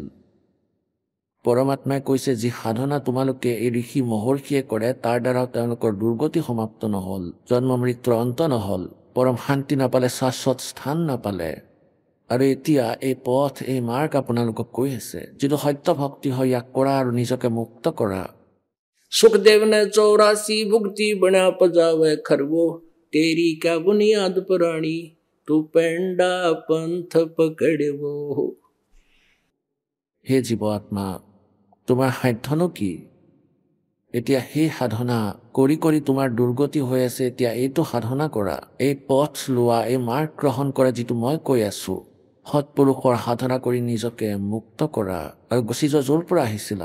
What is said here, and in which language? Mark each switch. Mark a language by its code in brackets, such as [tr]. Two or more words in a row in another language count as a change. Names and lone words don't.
[as] পৰমাত্মাই কৈছে যি সাধনা তোমালোকে এই ঋষি মহৰ্ষিয়ে কৰে, তাৰ দ্বাৰা তেওঁলোকৰ দুৰ্গতি সমাপ্ত নহ'ল, জন্ম মৃত্যুৰ অন্ত নহ'ল, পৰম শান্তি নাপালে, শাশ্বত স্থান নাপালে। আৰু এতিয়া এই পথ, এই মাৰ্গ আপোনালোকক কৈ আছে, যিটো সত্য ভক্তি হয়, ইয়াক কৰা আৰু নিজকে মুক্ত কৰা। [hi] सुखदेव ने 84 भुगती बना पजावे खरवो, तेरी क्या बुनियाद प्राणी तू पेंडा पंथ पकड़े वो। [as] হে জীৱ আত্মা, তোমাৰ সাধ্যনো কি? এতিয়া সেই সাধনা কৰি কৰি তোমাৰ দুৰ্গতি হৈ আছে। এতিয়া এইটো সাধনা কৰা, এই পথ লোৱা, এই মাৰ্গ গ্ৰহণ কৰা যিটো মই কৈ আছো। সৎপুৰুষৰ সাধনা কৰি নিজকে মুক্ত কৰা আৰু গুচি যোৱা য'ৰ পৰা আহিছিলা।